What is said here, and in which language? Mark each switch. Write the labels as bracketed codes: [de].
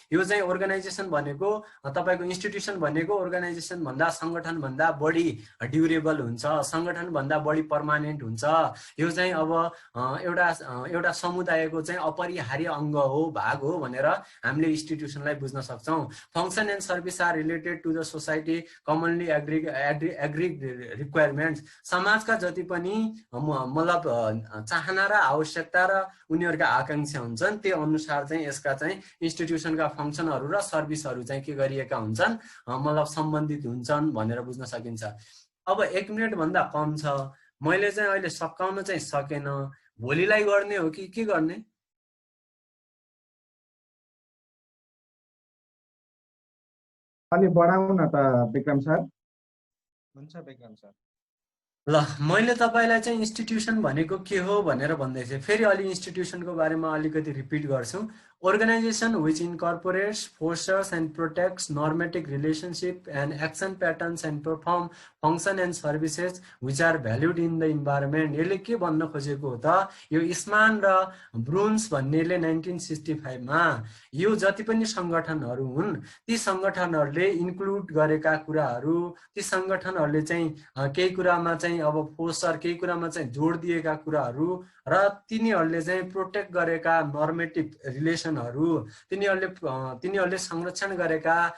[ne] यो चाहिँ अर्गनाइजेसन भनेको, तपाईँको इन्स्टिट्युसन भनेको अर्गनाइजेसन भन्दा, सङ्गठन भन्दा बढी ड्युरेबल हुन्छ, सङ्गठन भन्दा बढी पर्मानेन्ट हुन्छ। यो चाहिँ अब एउटा समुदायको चाहिँ अपरिहार्य अङ्ग हो, भाग हो भनेर हामीले इन्स्टिट्युसनलाई बुझ्न सक्छौँ। [en] Function and service are related to the society commonly agree requirements. [ne] समाजका जति पनि मतलब चाहना र आवश्यकता र उनीहरूका आकांक्षा हुन्छन्, त्यो अनुसार चाहिँ यसका चाहिँ इन्स्टिट्युसनका फङ्सनहरू र सर्भिसहरू चाहिँ के गरिएका हुन्छन्, मतलब सम्बन्धित हुन्छन् भनेर बुझ्न सकिन्छ। अब 1 मिनट भन्दा कम छ, मैले चाहिँ अहिले सकाउन चाहिँ सकेन, भोलिलाई गर्ने हो कि के गर्ने? अलि बढाउन त विक्रम सर। हुन्छ विक्रम सर। ल, मैले तपाईँलाई चाहिँ इन्स्टिट्युसन भनेको के हो भनेर भन्दै थिएँ। फेरि अलि इन्स्टिट्युसनको बारेमा अलिकति रिपिट गर्छु। [en] Organization which incorporates, fosters and protects normative relationship and action patterns and perform function and services which are valued in the environment। [ne] यसले के भन्न खोजेको हो त, यो इस्मान र ब्रुन्स भन्नेले 1965 मा यो जति पनि संगठनहरू हुन्, ती संगठनहरूले इन्क्लुड गरेका कुराहरू, ती संगठनहरूले चाहिँ केही कुरामा चाहिँ अब फोस्टर, केही कुरामा चाहिँ जोड दिएका कुराहरू र तिनीहरूले चाहिँ प्रोटेक्ट गरेका नर्मेटिभ रिलेसनहरू, तिनीहरूले संरक्षण गरेका